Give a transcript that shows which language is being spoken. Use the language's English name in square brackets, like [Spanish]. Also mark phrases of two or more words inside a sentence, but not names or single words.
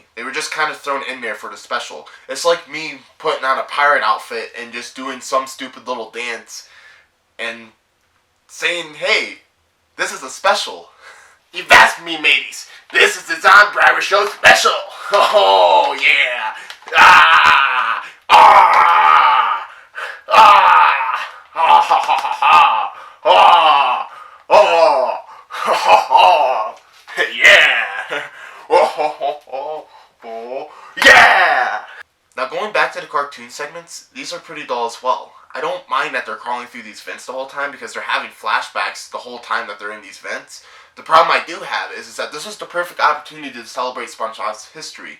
[English] They were just kind of thrown in there for the special. It's like me putting on a pirate outfit and just doing some stupid little dance and saying, hey, this is a special. You've asked me, mateys. This is the Zombryra Show special. Oh, yeah. Ah! Ah! Ah! Ha ha ha ha! Ah! Oh! Ha ha ha! Yeah! Oh ho ho ho! Oh! Yeah! Now going back to the cartoon segments, these are pretty dull as well. I don't mind that they're crawling through these vents the whole time because they're having flashbacks the whole time that they're in these vents. The problem I do have is that this was the perfect opportunity to celebrate SpongeBob's history.